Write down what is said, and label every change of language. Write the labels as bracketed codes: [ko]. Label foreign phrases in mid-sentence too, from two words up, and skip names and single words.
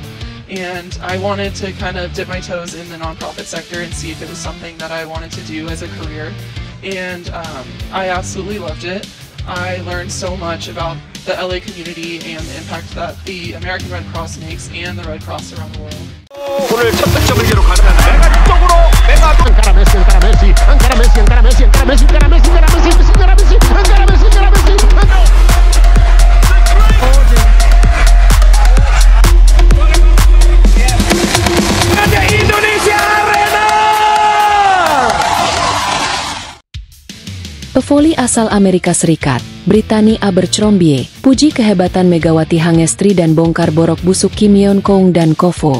[en] And I wanted to kind of dip my toes in the nonprofit sector and see if it was something that I wanted to do as a career. And I absolutely loved it. I learned so much about the LA community and the impact that the American Red Cross makes and the Red Cross around the world. [ko] 오늘 첫 득점을 기록하는 메가 쪽으로 메가 [ca] Encara Messi, encara Messi, encara Messi, encara Messi, encara Messi, encara Messi, encara Messi, encara Messi, encara Messi, encara Messi. [id] Indonesia Arena. Pevoli asal Amerika Serikat, Brittany Abercrombie, puji kehebatan Megawati Hangestri dan bongkar borok busuk Kim Yeon Kong dan Kovo.